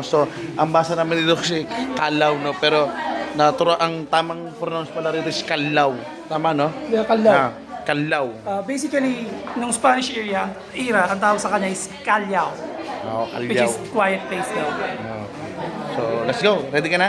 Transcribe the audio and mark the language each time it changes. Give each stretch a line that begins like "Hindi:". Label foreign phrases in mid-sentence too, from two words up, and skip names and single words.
Filipino: So, ang basa namin dito kasi Kalaw, no? Pero ang tamang pronounce pala rito is Kalaw. Tama, no?
English: Yeah, Kalaw. Kalaw.
Filipino: Basically, nung
English: Spanish era,
Filipino: ang tawag sa kanya is Callao,
English: Oh, which Kalaw. is quiet place daw. So, let's go. Ready
Filipino: ka na?